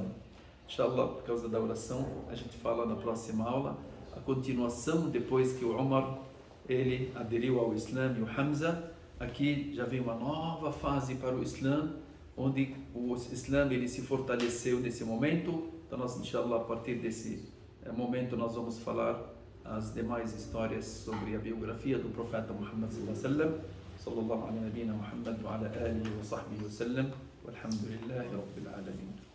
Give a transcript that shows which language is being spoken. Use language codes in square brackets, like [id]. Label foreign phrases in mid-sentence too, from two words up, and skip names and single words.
[pt] Inshallah, por causa da oração, a gente fala na próxima aula a continuação depois que o Umar ele aderiu ao Islã e o Hamza. Aqui já vem uma nova fase para o Islã, onde o Islã ele se fortaleceu nesse momento. Então nós, inshallah, a partir desse momento nós vamos falar as demais histórias sobre a biografia do profeta Muhammad [ar] صلى الله عليه وسلم. محمد وعلى آله وصحبه وسلم. والحمد لله رب العالمين.